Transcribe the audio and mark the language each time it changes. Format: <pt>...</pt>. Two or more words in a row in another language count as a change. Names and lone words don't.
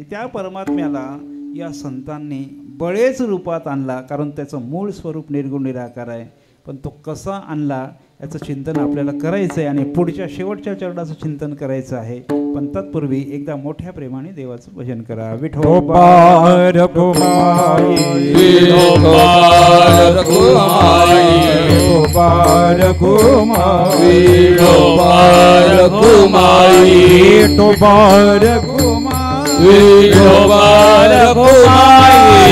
<mr>त्या परमात्म्याला या संतांनी बळेच रूपात आणला, कारण त्याचं मूळ स्वरूप निर्गुण निराकार आहे. पण तो कसा आणला याचं चिंतन आपल्याला करायचं आहे आणि पुढच्या शेवटच्या चरणाचं चिंतन करायचं आहे. पण तत्पूर्वी एकदा मोठ्या प्रेमाने देवाचं भजन करा. विठोबा रघुमाई, विठोबा रघुमाई, विठोबा रघुमाई, विठोबा रघुमाई, विठोबा रघुमाई, विठोबा रघुमाई,</mr>